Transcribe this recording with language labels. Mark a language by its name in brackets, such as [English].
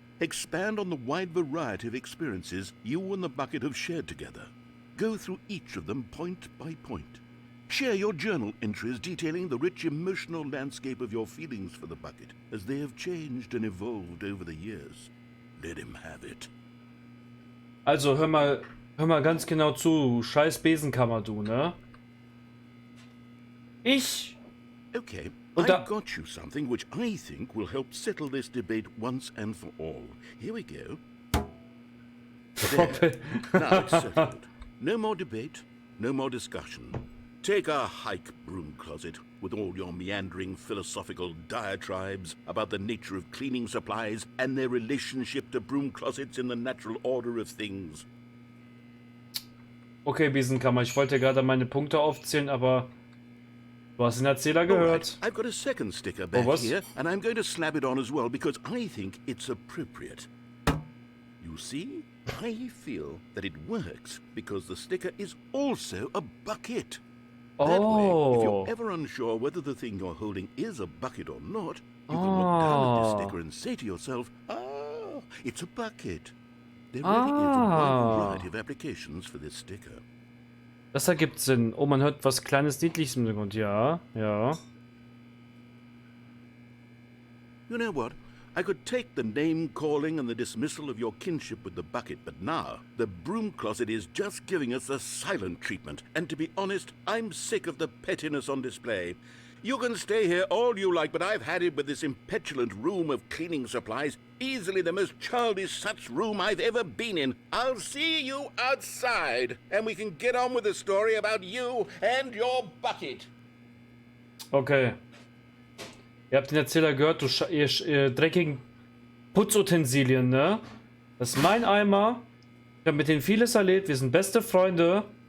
[English] Expand on the wide variety of experiences you and the bucket have shared together. Go through each of them point by point. Share your journal entries detailing the rich emotional landscape of your feelings for the bucket as they have changed and evolved over the years. Let him have it. [German] Also hör mal ganz genau zu, scheiß Besenkammer du, ne? Ich Okay, Und [English] I've got you something which I think will help settle this debate once and for all. Here we go. There. Now it's settled. No more debate, no more discussion. Take a hike, broom closet, with all your meandering philosophical diatribes about the nature of cleaning supplies and their relationship to broom closets in the natural order of things. [German] Okay, Biesenkammer, ich wollte gerade meine Punkte aufzählen, aber du hast den Erzähler gehört. [English] I've got a second sticker back [German] was? [English] here, and I'm going to slap it on as well because I think it's appropriate. You see, I feel that it works because the sticker is also a bucket. That way, if you're ever unsure whether the thing you're holding is a bucket or not, you can look down at this sticker and say to yourself, ah, it's a bucket. There really is a wide variety of applications for this sticker. [German] Das ergibt Sinn. Oh, man hört was Kleines, Niedliches im Hintergrund. Ja, ja. [English] You know what? I could take the name-calling and the dismissal of your kinship with the bucket, but now the broom closet is just giving us a silent treatment. And to be honest, I'm sick of the pettiness on display. You can stay here all you like, but I've had it with this impetulant room of cleaning supplies. Easily the most childish such room I've ever been in. I'll see you outside, and we can get on with the story about you and your bucket. Okay. [German] Ihr habt den Erzähler gehört, ihr dreckigen Putzutensilien, ne? Das ist mein Eimer. Ich habe mit denen vieles erlebt. Wir sind beste Freunde.